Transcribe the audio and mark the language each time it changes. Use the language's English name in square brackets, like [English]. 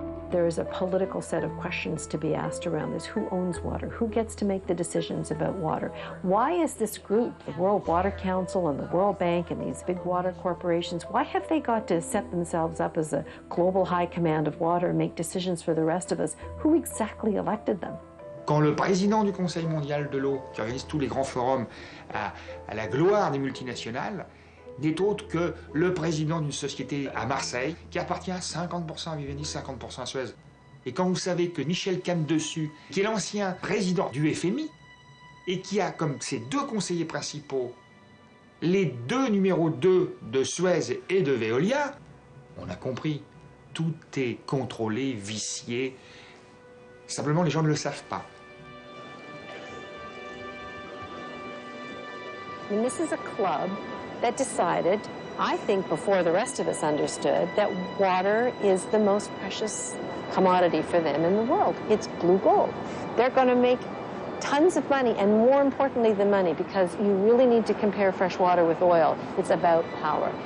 [English] There is a political set of questions to be asked around this. Who owns water? Who gets to make the decisions about water? Why is this group, the World Water Council and the World Bank and these big water corporations, why have they got to set themselves up as a global high command of water and make decisions for the rest of us? Who exactly elected them? [French] Quand le président du Conseil mondial de l'eau, qui organise tous les grands forums à la gloire des multinationales, n'est autre que le président d'une société à Marseille qui appartient à 50% à Vivendi, 50% à Suez. Et quand vous savez que Michel Canne-Dessus, qui est l'ancien président du FMI, et qui a comme ses deux conseillers principaux les deux numéros 2 de Suez et de Veolia, on a compris, tout est contrôlé, vicié. Simplement, les gens ne le savent pas. [English] And this is a club that decided, I think before the rest of us understood, that water is the most precious commodity for them in the world. It's blue gold. They're going to make tons of money, and more importantly than money, because you really need to compare fresh water with oil. It's about power.